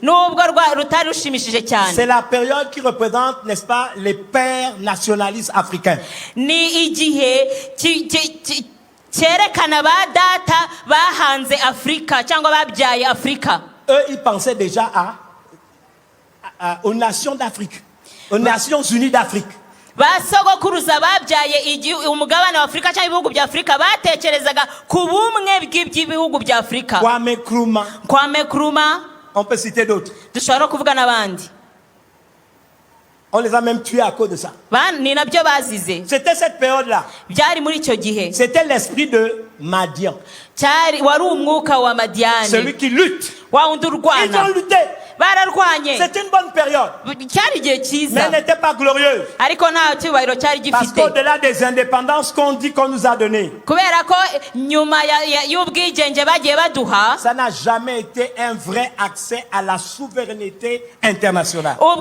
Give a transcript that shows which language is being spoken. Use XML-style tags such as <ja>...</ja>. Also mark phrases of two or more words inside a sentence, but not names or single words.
<fr>C'est la période qui représente, n'est-ce pas, les pères nationalistes africains. Eux, ils pensaient déjà aux nations d'Afrique, aux Nations Unies d'Afrique.</fr> <rw>basogokuruza babyaye umugabane wa Afrika cyangwa ibihugu bya Afrika batekerezaga ku bumwe bw'ibihugu bya Afrika. Kwame Nkrumah,</rw> <fr>on peut citer d'autres.</fr> <rw>dushobora kuvuga n'abandi.</rw> <fr>On les a même tués à cause de ça.</fr> <rw>Ni nabyo bazize.</rw> <fr>C'était cette période-là.</fr> <rw>Byari muri icyo gihe.</rw> <fr>C'était l'esprit de Madian.</fr> <rw>Wari umwuka wa Madiani.</rw> <fr>Celui qui lutte.</fr> <rw>Wa undi urwana.</rw> <fr>Ils ont lutté. C'est une bonne période. Mais elle n'était pas glorieuse. Parce qu'au-delà des indépendances qu'on dit qu'on nous a données, ça n'a jamais été un vrai accès à la souveraineté internationale.</fr>